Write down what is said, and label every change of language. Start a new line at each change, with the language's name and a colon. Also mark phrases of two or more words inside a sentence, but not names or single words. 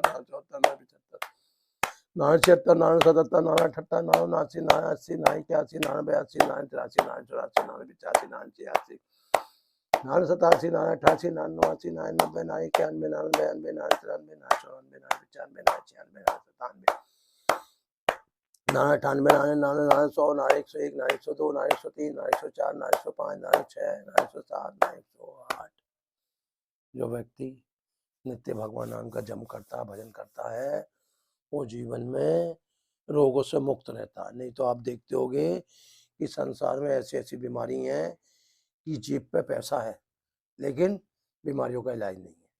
Hindi: नारायण 74, नारायण 75 नारायण 76, नारायण 77, नारायण 78, नारायण 79, नारायण 80, नारायण 81, नारायण 82, नारायण 83, नारायण 84, नारायण 85, नारायण 86 नारायण 87, नारायण 88, नारायण 89, नारायण 90, नारायण 91, नारायण 92, नारायण 93, नारायण 94, नारायण 95, नारायण 96, नारायण 97 नारायण 98, नारायण 99, नारायण 100, नारायण 101, नारायण 102, नारायण 103, नारायण 104, नारायण 105, नारायण 6, नारायण 107, नारायण 108। जो व्यक्ति नित्य भगवान नाम का जप करता, भजन करता है, वो जीवन में रोगों से मुक्त रहता है। नहीं तो आप देखते होंगे कि संसार में ऐसी ऐसी बीमारी हैं कि जेब पे पैसा है लेकिन बीमारियों का इलाज नहीं है।